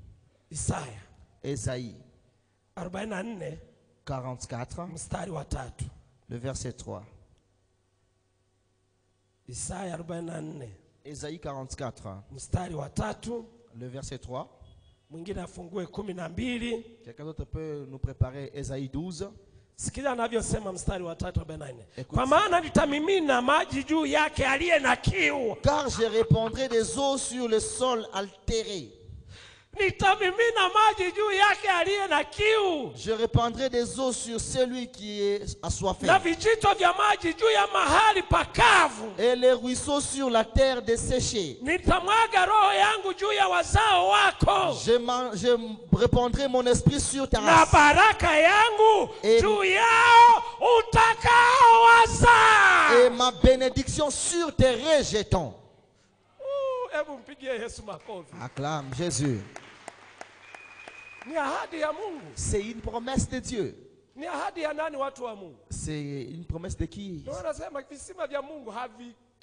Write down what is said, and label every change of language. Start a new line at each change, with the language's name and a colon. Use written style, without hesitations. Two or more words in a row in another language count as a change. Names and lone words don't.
French: Ésaïe 44, le verset 3. Ésaïe 44, le verset 3. Quelqu'un d'autre peut nous préparer Ésaïe 12.
Swahili: Sikiza anavyosema mstari wa 3:44. Kwa maana nitamimina maji juu yake aliye na kiu.
French: Car je répandrai des eaux sur le sol altéré.
Swahili: Nitamimina maji juu yake aliye na kiu.
French: Je répandrai des eaux sur celui qui est assoiffé.
Swahili: Na vijito vya maji juu ya mahali pakavu.
French: Et les ruisseaux sur la terre desséchée.
Swahili: Nitamwaga roho yangu juu ya wazao wako.
French: Je répandrai mon esprit sur ta race.
Swahili: Na baraka yangu juu yao utakao wazaa.
French: Et ma bénédiction sur tes rejetons. Acclame Jésus. C'est une promesse de Dieu. C'est une promesse de qui?